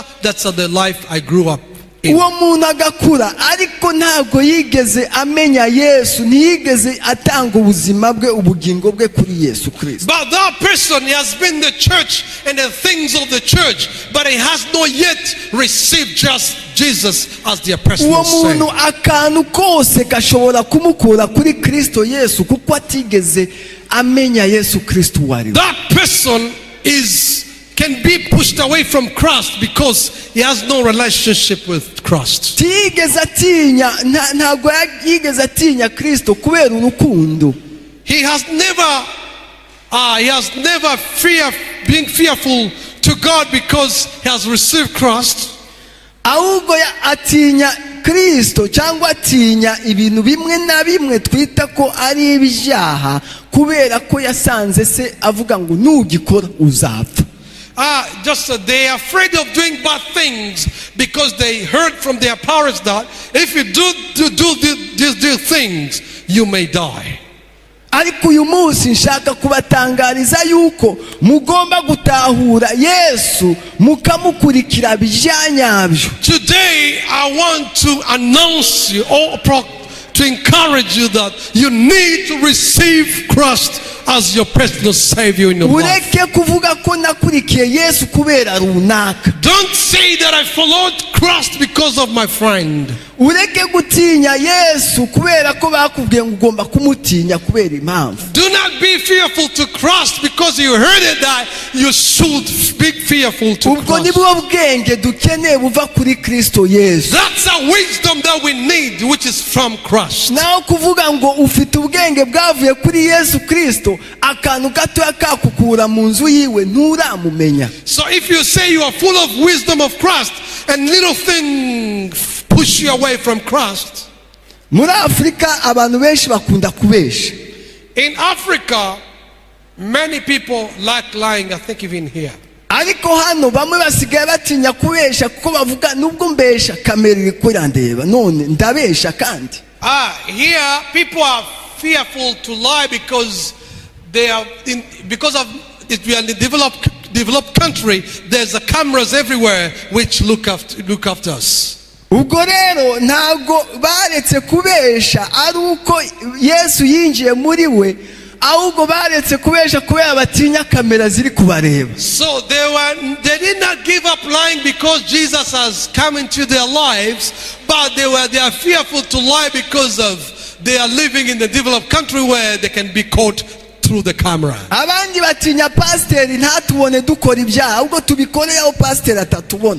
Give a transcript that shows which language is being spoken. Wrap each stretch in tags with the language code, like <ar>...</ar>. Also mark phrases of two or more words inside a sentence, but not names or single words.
<en>That's the life I grew up in.</en> <rw>uwo muntu agakura ariko ntabwo yigeze amenya Yesu, ntiyigeze atanga ubuzima bwe ubugingo bwe kuri Yesu Kristo.</rw> <en>But that person, he has been in the church and the things of the church, but he has not yet received just Jesus as their personal</en> <rw>uwo muntu</rw> <en>Savior.</en> <rw>akantu kose gashobora kumukura kuri Kristo Yesu kuko atigeze amenya Yesu Kristo wari.</rw> <en>That person can be pushed away from Christ because he has no relationship with Christ.</en> <rw>tigeze atinya, ntabwo yigeze atinya Kristo kubera urukundo.</rw> <en>He has never He has never been fearful to God because he has received Christ.</en> <rw>ahubwo atinya Kristo cyangwa atinya ibintu bimwe na bimwe twita ko ari ibyaha kubera ko yasanze se avuga ngo nugikora uzapfa.</rw> <en>They are afraid of doing bad things because they heard from their parents that if you do these things, you may die.</en> <rw>Ariko uyu munsi nshaka kubatangariza yuko mugomba gutahura Yesu mukamukurikira bijyanyabyo.</rw> <en>Today I want to announce you or to encourage you that you need to receive Christ as your personal savior in your life.</en> <rw>Ureke kuvuga ko nakurikiye Yesu kubera runaka.</rw> <en>Don't say that I followed Christ because of my friend.</en> <rw>Ureke gutinya Yesu kubera ko bakubwiye ngo ugomba kumutinya kubera impamvu.</rw> <en>Do not be fearful to Christ because you heard it that you should be fearful to</en> <rw>Ubwo</rw> <en>Christ.</en> <rw>nibwo bwenge dukeneye buva kuri Kristo Yesu.</rw> <en>That's a wisdom that we need, which is from Christ.</en> <rw>Naho kuvuga ngo ufite ubwenge bwavuye kuri Yesu Kristo, akantu gato yakakukura mu nzu yiwe nturamumenya.</rw> <en>So if you say you are full of wisdom of Christ and little thing push you away from Christ.</en> <rw>Muri Afrika abantu benshi bakunda kubesha.</rw> <en>In Africa, many people like lying, I think even here.</en> <rw>Ariko hano bamwe basigaye batinya kubesha kuko bavuga nubwo mbesha kamera iri kurandeba none ndabesha kandi.</rw> <en>Here people are fearful to lie because we are in the developed country. There's cameras everywhere which look after us.</en> <rw>Ubwo rero ntago baretse kubesha ari uko Yesu yinjiye muri we, ahubwo baretse kubesha kubera batinya kamera ziri kubareba.</rw> <en>So they did not give up lying because Jesus has come into their lives, but they are fearful to lie because they are living in the developed country where they can be caught through the camera.</en> <rw>Abandi batinya pasiteri ntatubone dukora ibyaha ahubwo tubikoreho aho pasiteri atatubona.</rw>